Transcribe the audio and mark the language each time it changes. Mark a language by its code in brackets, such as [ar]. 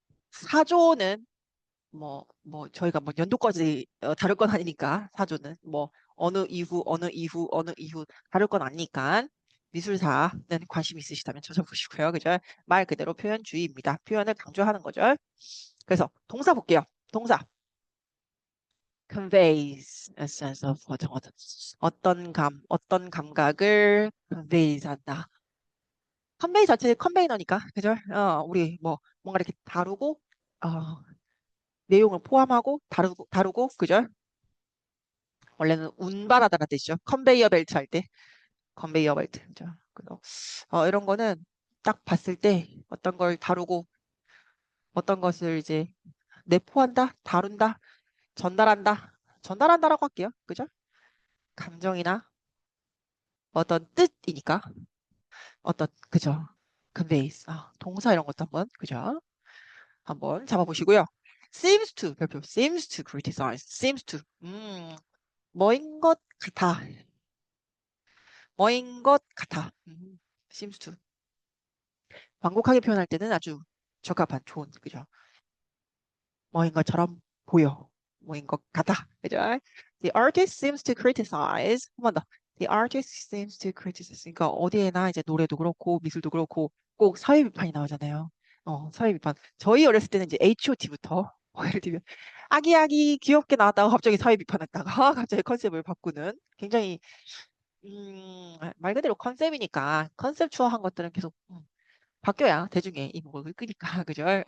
[ko] 사조는 저희가 뭐 연도까지 다룰 건 아니니까, 사조는. 어느 이후 다룰 건 아니니까, 미술사는 관심 있으시다면 찾아보시고요. 그죠? 말 그대로 표현주의입니다. 표현을 강조하는 거죠. 그래서 동사 볼게요. 동사. [en] conveys a sense of [ko] 어떤 감각을 [en] conveys [ko] 한다. 컨베이 자체 컨베이너니까, 그죠? 우리 뭔가 이렇게 다루고, 어, 내용을 포함하고 다루고, 그죠? 원래는 운반하다라는 뜻이죠. 컨베이어 벨트 할 때, 컨베이어 벨트. 그죠? 그래서 이런 거는 딱 봤을 때 어떤 걸 다루고 어떤 것을 이제 내포한다, 다룬다, 전달한다라고 할게요. 그죠? 감정이나 어떤 뜻이니까 그죠? [en] conveys. [ko] 동사 이런 것도 한번 그죠? 한번 잡아보시고요. [en] seems to [ko] 별표 [en] seems to criticize seems to [ko] 뭐인 것 같아. 뭐인 것 같아. [en] seems to. [ko] 완곡하게 표현할 때는 아주 적합한 좋은 그죠? 뭐인 것처럼 보여. 뭐인 것 같아. 그죠? [en] The artist seems to criticize. [ko] 한 번 더. [en] The artist seems to criticize. [ko] 그러니까 어디에나 이제 노래도 그렇고 미술도 그렇고 꼭 사회 비판이 나오잖아요. 사회 비판. 저희 어렸을 때는 이제 H.O.T.부터 예를 들면 아기아기 귀엽게 나왔다가 갑자기 사회 비판했다가 갑자기 컨셉을 바꾸는 굉장히 말 그대로 컨셉이니까 컨셉추어한 것들은 계속 바뀌어야 대중의 이목을 끄니까 그죠?